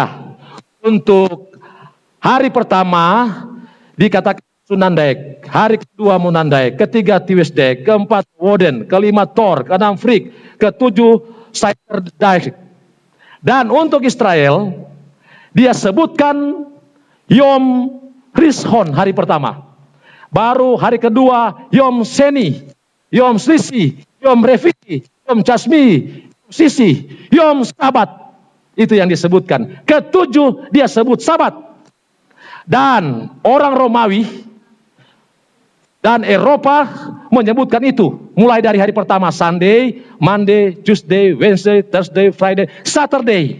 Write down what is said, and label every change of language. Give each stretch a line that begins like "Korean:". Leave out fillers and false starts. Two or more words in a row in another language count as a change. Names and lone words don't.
Indonesian: Untuk hari pertama dikatakan Sunandaek, hari kedua Munandaek, ketiga Tiwisdek, keempat Woden, kelima Thor, keenam Frik, ketujuh Saiterdaek. Dan untuk Israel, dia sebutkan
Hebrew: Yom Rishon
Indonesian: hari pertama. Baru hari kedua
Hebrew: Yom Seni, Yom Slisi, Yom Reviti, Yom Chasmi, Yom Sisi, Yom Sabat.
Indonesian: Itu yang disebutkan. Ketujuh dia sebut Sabat. Dan orang Romawi dan Eropa menyebutkan itu. Mulai dari hari pertama
English: Sunday, Monday, Tuesday, Wednesday, Thursday, Friday, Saturday.